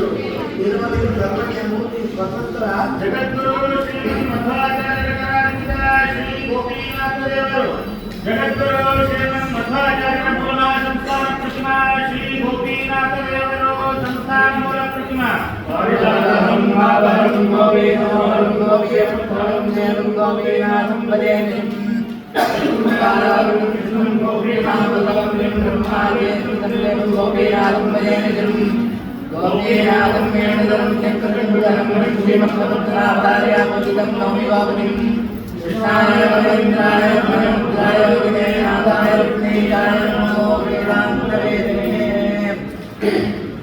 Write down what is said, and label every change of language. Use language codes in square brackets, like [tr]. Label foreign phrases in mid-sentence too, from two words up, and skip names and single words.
[kn] ನಿರ್ಮಲಿಗೆ ಸರ್ವಜ್ಞ ಮೂರ್ತಿ ಸ್ವತಂತ್ರ ಜಗದ್ಗುರು ಶ್ರೀ ಮಧ್ವಾಚಾರ್ಯರಾಗಿದ್ದ ಶ್ರೀ ಗೋಪಿನಾಥದೇವರು ಜಗದ್ಗುರು ಶ್ರೀಮನ್ ಮಧ್ವಾಚಾರ್ಯರ ಮೂಲ ಸಂಸ್ಥಾನ ಪ್ರತಿಮಾ ಶ್ರೀ ಗೋಪಿನಾಥದೇವರು ಸಂಸ್ಥಾನ ಮೂಲ ಪ್ರತಿಮಾ. [sa] गोपीनाथं वेणुधरं चक्रबिम्बधरं श्रीमत्पत्रावतार्यापतितं नौमि वापतिं कृष्णाय वरेन्द्राय भयमुद्राय विघ्नेनाथाय विघ्नेशाय नमो वेदान्तवेदिने.